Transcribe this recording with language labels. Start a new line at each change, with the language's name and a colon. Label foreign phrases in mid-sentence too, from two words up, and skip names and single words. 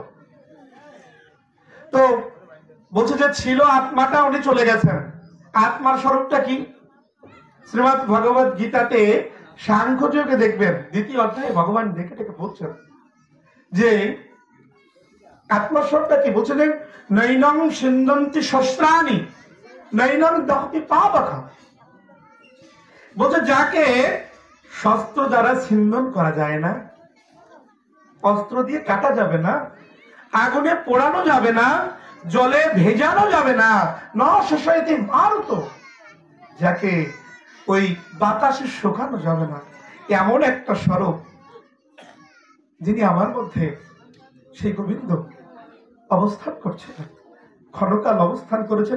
Bangla: তো বলছে যে ছিল আত্মাটা, উনি চলে গেছেন। আত্মার স্বরূপটা কি? শ্রীমৎ ভগবত গীতাতে সাংখ্যযোগে দেখবেন 2য় অধ্যায়ে ভগবান ডেকে ডেকে বলছেন যে আত্মার স্বরূপটা কি। বলছে যে
Sanskrit: নৈনং সিন্ধন্তি শস্ত্রাণি নৈনং দহতি পাবকা।
Bangla: বলছে যাকে শস্ত্র দ্বারা ছিন্দন করা যায় না, অস্ত্র দিয়ে কাটা যাবে না, আগুনে পোড়ানো যাবে না, জলে ভেজানো যাবে না, নশাইতে মারত, যাকে ওই বাতাসে শোকানো যাবে না, এমন একটা স্বরূপ যিনি আমার মধ্যে, সেই গোবিন্দ অবস্থান করছেন, ক্ষণকাল অবস্থান করেছেন।